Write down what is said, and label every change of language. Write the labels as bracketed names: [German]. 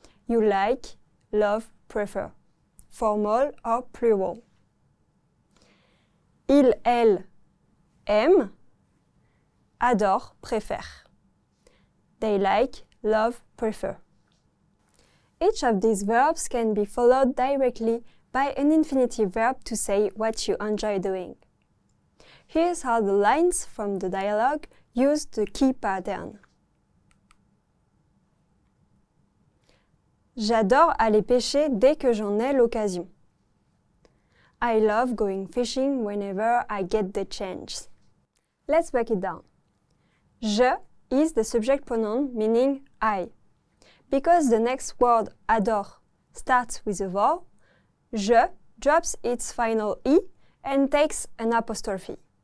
[English] You like, love, prefer. Formal or plural. [French] Il, elle, aime, adore, préfère. [English] They like, love, prefer. Each of these verbs can be followed directly by an infinitive verb to say what you enjoy doing. Here's how the lines from the dialogue use the key pattern. [French] J'adore aller pêcher dès que j'en ai l'occasion. [English] I love going fishing whenever I get the chance. Let's break it down. Je is the subject pronoun meaning I. Because the next word adore starts with a vowel, je drops its final E and takes an apostrophe.